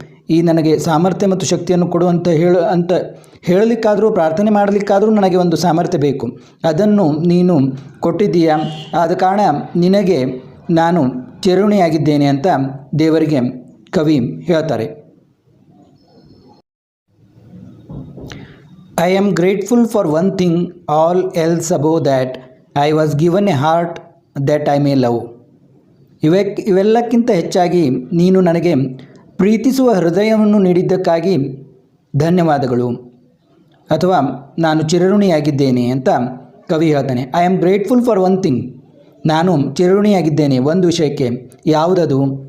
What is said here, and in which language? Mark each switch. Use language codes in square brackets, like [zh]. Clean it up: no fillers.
[kn] ಈ ನನಗೆ ಸಾಮರ್ಥ್ಯ ಮತ್ತು ಶಕ್ತಿಯನ್ನು ಕೊಡು ಅಂತ ಹೇಳಲಿಕ್ಕಾದರೂ ಪ್ರಾರ್ಥನೆ ಮಾಡಲಿಕ್ಕಾದರೂ ನನಗೆ ಒಂದು ಸಾಮರ್ಥ್ಯ ಬೇಕು. ಅದನ್ನು ನೀನು ಕೊಟ್ಟಿದ್ದೀಯಾ, ಆದ ಕಾರಣ ನಿನಗೆ ನಾನು ಚಿರಋಣಿಯಾಗಿದ್ದೇನೆ ಅಂತ ದೇವರಿಗೆ ಕವಿ ಹೇಳ್ತಾರೆ. [en] I am grateful for one thing, all else above that. I was given a heart that I may love. [kn] ಇವೆಲ್ಲಕ್ಕಿಂತ ಹೆಚ್ಚಾಗಿ ನೀನು ನನಗೆ ಪ್ರೀತಿಸುವ ಹೃದಯವನ್ನು ನೀಡಿದ್ದಕ್ಕಾಗಿ ಧನ್ಯವಾದಗಳು, ಅಥವಾ ನಾನು ಚಿರಋಣಿಯಾಗಿದ್ದೇನೆ ಅಂತ ಕವಿ ಹೇಳ್ತಾನೆ. [en] I am grateful for one thing, [kn] ನಾನು ಚಿರಋಣಿಯಾಗಿದ್ದೇನೆ ಒಂದು ವಿಷಯಕ್ಕೆ. ಯಾವುದದು?